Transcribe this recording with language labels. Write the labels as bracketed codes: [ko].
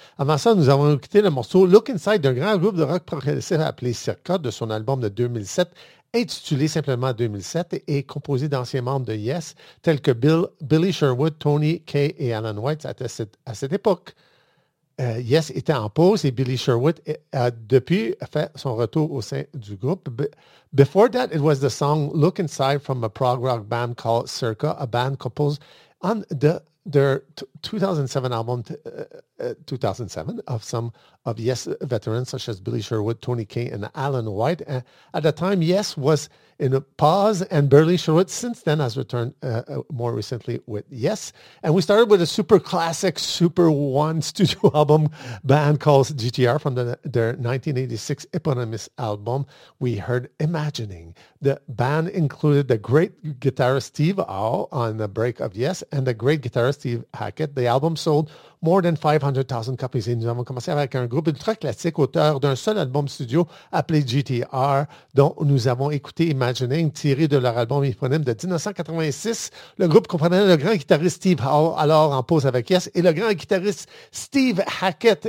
[fr] Avant ça, nous avons écouté le morceau Look Inside d'un grand groupe de rock progressif appelé Circa, de son album de 2007, intitulé simplement 2007, et composé d'anciens membres de Yes, tels que Billy Sherwood, Tony Kaye et Alan White. À cette époque, Yes était en pause et Billy Sherwood a depuis fait son retour au sein du groupe. [en] Before that, it was the song Look Inside from a prog rock band called Circa, a band composed on their 2007 album, 2007, of some of Yes veterans such as Billy Sherwood, Tony Kaye, and Alan White. And at the time, Yes was in a pause, and Billy Sherwood since then has returned more recently with Yes. And we started with a super classic, super one studio album band called GTR from their 1986 eponymous album. We heard Imagining. The band included the great guitarist Steve Howe on the break of Yes and the great guitarist Steve Hackett. The album sold more than 500,000 copies. [fr] Et nous avons commencé avec un groupe ultra classique, auteur d'un seul album studio appelé GTR, dont nous avons écouté Imagining, tiré de leur album éponyme de 1986. Le groupe comprenait le grand guitariste Steve Howe, alors en pause avec Yes, et le grand guitariste Steve Hackett.